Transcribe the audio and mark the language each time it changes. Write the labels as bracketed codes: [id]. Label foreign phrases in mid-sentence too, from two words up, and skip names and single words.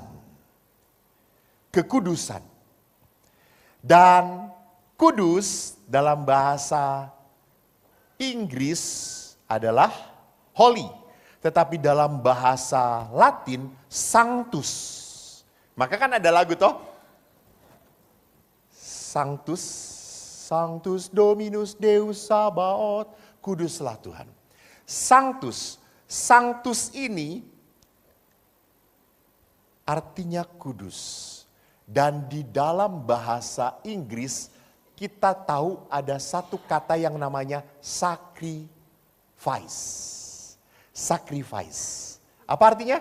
[id] Kekudusan. Dan kudus dalam bahasa Inggris adalah holy. Tetapi dalam bahasa Latin sanctus. Maka kan ada lagu toh? [la] Sanctus, Sanctus Dominus Deus Sabaoth. [id] Kuduslah Tuhan. Sanctus. Sanctus ini artinya kudus. Dan di dalam bahasa Inggris kita tahu ada satu kata yang namanya sacrifice. Sacrifice. Apa artinya?